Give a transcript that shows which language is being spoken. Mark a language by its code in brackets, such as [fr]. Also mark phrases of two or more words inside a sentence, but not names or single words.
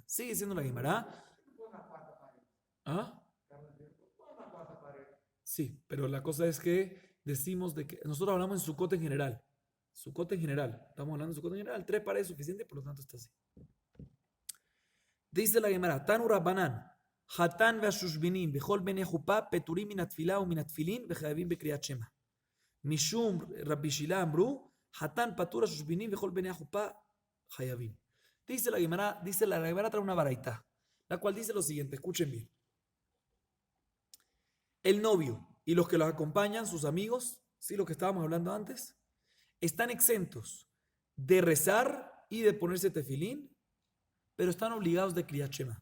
[es] Sigue diciendo la Gemara. ¿Ah? Sí, pero la cosa es que decimos de que nosotros hablamos en Sukkot en general. Sukkot en general. Estamos hablando de Sukkot en general. 3 paredes es suficiente, por lo tanto está así. Dice la Gemara, [he] תנו רבנן חתן והשושבינים בכל בני חופה פטורים מן התפלה ו מן התפילין וחייבים בקריאת שמע. משום רבי שילא אמרו חתן פטור השושבינים בכל בני חופה חייבים. [es] Dice la Gemara trae una baraita, la cual dice lo siguiente, escuchen bien. El novio y los que los acompañan, sus amigos, ¿sí? Lo que estábamos hablando antes, están exentos de rezar y de ponerse tefilín, pero están obligados de [he] קריאת שמע.